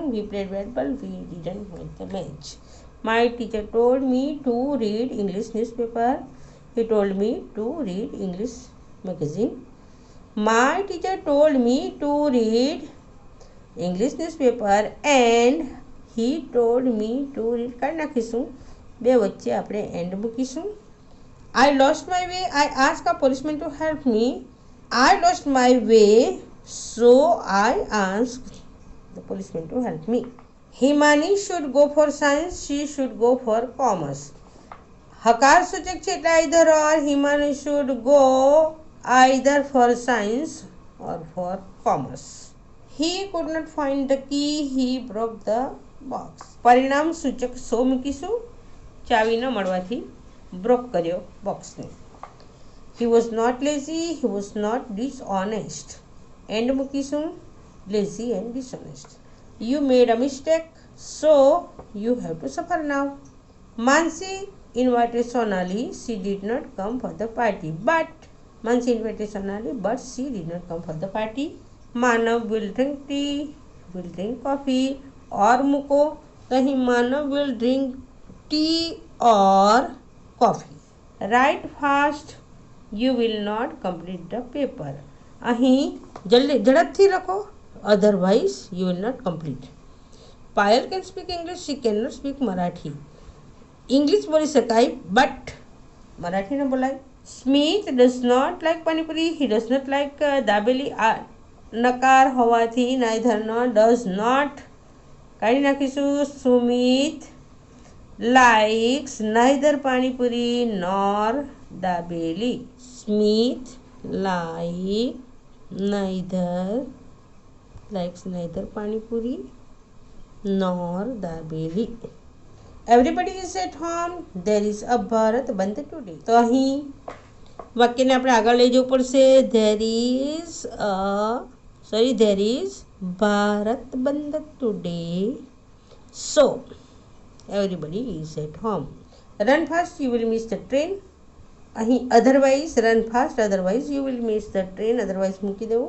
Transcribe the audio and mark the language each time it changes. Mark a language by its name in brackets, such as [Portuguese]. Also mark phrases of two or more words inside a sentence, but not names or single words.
[English] We played well, but we didn't win the match. My teacher told me to read English newspaper. He told me to read English magazine. My teacher told me to read English newspaper and he told me to read. [Gujarati] કાઢી નાખીશું. બે વચ્ચે આપણે એન્ડ મૂકીશું. [English] I lost my way. I asked a policeman to help me. I lost my way, so I asked the policeman to help me. Himani should go for science. She should go for commerce. [Gujarati] હકાર સૂચક છે એટલે [English] either or. Himani should go either for science or for commerce. He could not find the key. He broke the box. [Gujarati] પરિણામ સૂચક સો મૂકીશું. ચાવી ન મળવાથી બ્રોક કર્યો બોક્સને. [English] He was not lazy. He was not dishonest. End મૂકીશું. Lazy and dishonest. You made a mistake, so you have to suffer now. Mansi invited Sonali. She did not come for the party. But Mansi invited Sonali, but she did not come for the party. Manav will drink tea. Will drink coffee. [Gujarati] Or મૂકો. [English] અહીં Manav will drink tea or coffee. Write fast. You will not complete the paper. [Gujarati] અહીં ઝડપથી લખો. [English] Otherwise, you will not complete. Payal can speak English. She cannot speak Marathi. [Gujarati] English બોલી શકાય but મરાઠી ન બોલાય. [English] Smith does not like પાણીપુરી. He does not like દાબેલી. [Gujarati] નકાર હોવાથી [English] neither no does not [Gujarati] કાઢી નાખીશું. [English] Sumit likes neither પાણીપુરી nor દાબેલી. Smith likes neither પાણીપુરી nor દાબેલી. Everybody is at home. There is a Bharat Bandh today. [Gujarati] તો અહીં વાક્યને આપણે આગળ લઈ જવું પડશે. [English] There is Bharat Bandh today. So everybody is at home. Run fast. You will miss the train. અહીં otherwise run fast, otherwise you will miss the train, otherwise [Gujarati] મૂકી દેવું.